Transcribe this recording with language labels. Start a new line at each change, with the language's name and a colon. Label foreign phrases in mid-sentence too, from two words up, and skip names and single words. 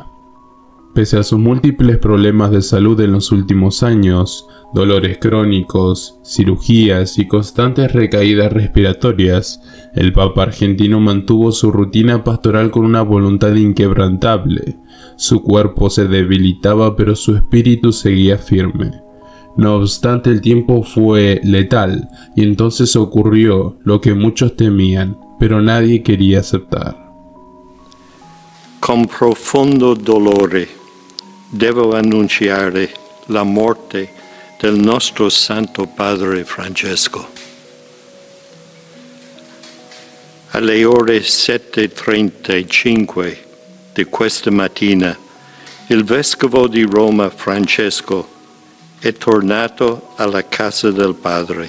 Spanish: Pese a sus múltiples problemas de salud en los últimos años, dolores crónicos, cirugías y constantes recaídas respiratorias, el Papa argentino mantuvo su rutina pastoral con una voluntad inquebrantable. Su cuerpo se debilitaba, pero su espíritu seguía firme. No obstante, el tiempo fue letal, y entonces ocurrió lo que muchos temían, pero nadie quería aceptar.
Italian: Con profondo dolore devo annunciare la morte del nostro Santo Padre Francesco. Alle ore 7:35 di questa mattina, il Vescovo di Roma Francesco è tornato alla casa del Padre.